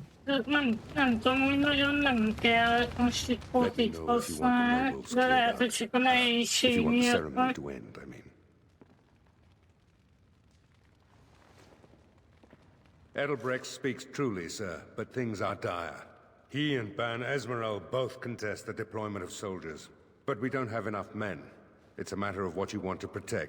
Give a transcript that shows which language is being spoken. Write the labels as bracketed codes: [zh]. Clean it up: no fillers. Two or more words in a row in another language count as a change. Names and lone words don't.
[hu] nem tudom, hogy nagyon nem kell most itt potit használni, de lehet, hogy csak a nehézség miatt van. [en] Edelbrecht speaks truly, sir, but things are dire. He and Ban Esmeralda both contest the deployment of soldiers, but we don't have enough men. It's a matter of what you want to protect.